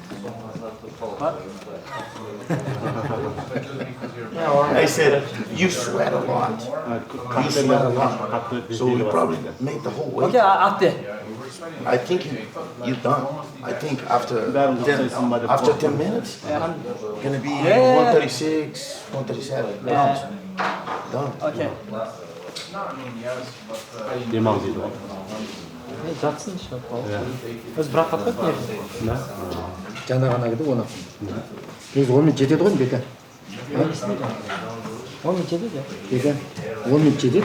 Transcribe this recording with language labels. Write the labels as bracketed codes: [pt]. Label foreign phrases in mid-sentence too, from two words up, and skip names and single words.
[en] I said, you sweat a lot. You sweat a lot. So you probably made the whole weight. Okay, атты. I think you're done. I think after 10 minutes, gonna be 136, 137 pounds. Done. Okay. [kk] Жатсын еще. Өзі бірақ қатқайды не? Жаңа ғана кеді 10 негізі 10 минут жетеді ғой беке. 10 минут жетеді ya? Беке 10 минут жетеді.